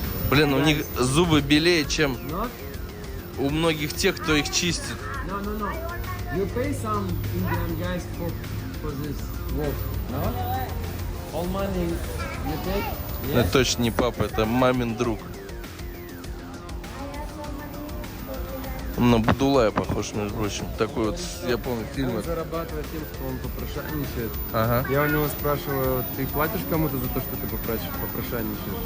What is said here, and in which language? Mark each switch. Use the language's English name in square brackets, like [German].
[Russian] Блин, у них зубы белее, чем [English] not? [Russian] у многих тех, кто их чистит. [English] No, no, no. You pay some Indian guys for this work, no? All money you take? [Russian] Это точно не папа, это мамин друг. На Будулая похож, между прочим. Такой вот, я помню, фильм. Он зарабатывает тем, что он попрошайничает. Ага. Я у него спрашиваю, ты платишь кому-то за то, что ты попрошайничаешь?